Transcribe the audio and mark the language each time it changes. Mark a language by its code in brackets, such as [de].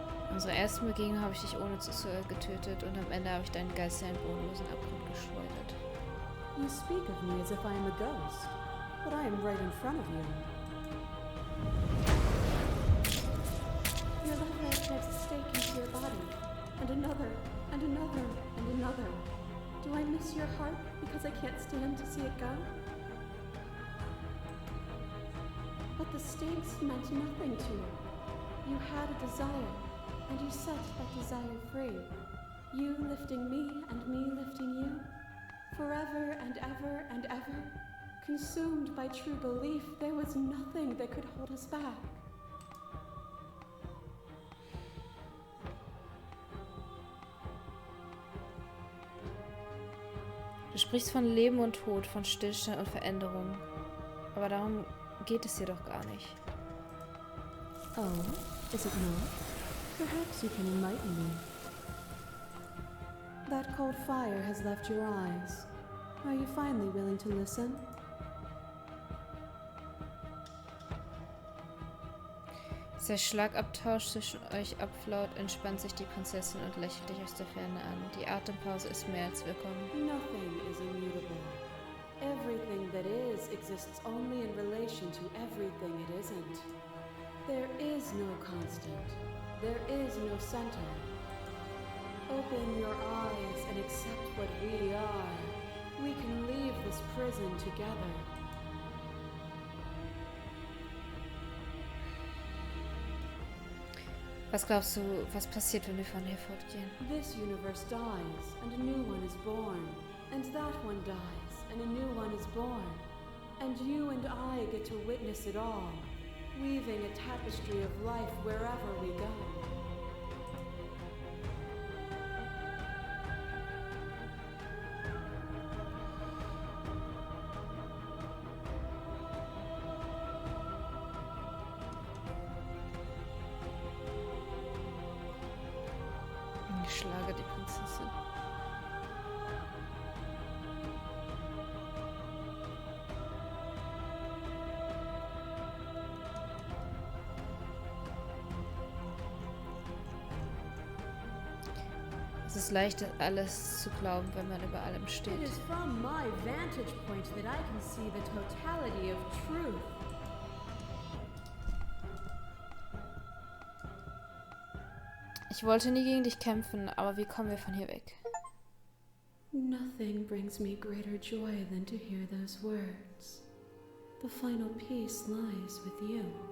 [de] Unsere ersten Begegnung habe ich dich ohne zu getötet und am Ende habe ich deinen Geist in einen bodenlosen Abgrund geschleudert. [en] You speak of me as if I am a ghost, but I am right in front of you. Your left leg drives a stake into your body, and another, and another, and another. Do I miss your heart because I can't stand to see it go? But the stakes meant nothing to you. You had a desire, and you set that desire free. You lifting me and me lifting you. Forever and ever and ever. Consumed by true belief, there was nothing that could hold us back. [de] Du sprichst von Leben und Tod, von Stillstand und Veränderung. Aber darum geht es dir doch gar nicht. [en] Oh, is it not? Perhaps you can enlighten me. That cold fire has left your eyes. Are you finally willing to listen? [de] Als der Schlagabtausch zwischen euch abflaut, entspannt sich die Prinzessin und lächelt dich aus der Ferne an. Die Atempause ist mehr als willkommen. [en] Nothing is immutable. Everything that is exists only in relation to everything it isn't. There is no constant. There is no center. Open your eyes and accept what we are. We can leave this prison together. [de] Was glaubst du, was passiert, wenn wir von hier fortgehen? [en] This universe dies, and a new one is born. And that one dies, and a new one is born. And you and I get to witness it all, weaving a tapestry of life wherever we go. [de] Ich schlage die Prinzessin. Es ist leicht, alles zu glauben, wenn man über allem steht. [en] It is from my vantage point that I can see the totality of truth. [de] Ich wollte nie gegen dich kämpfen, aber wie kommen wir von hier weg? [en] Nothing brings me greater joy than to hear those words. The final peace lies with you.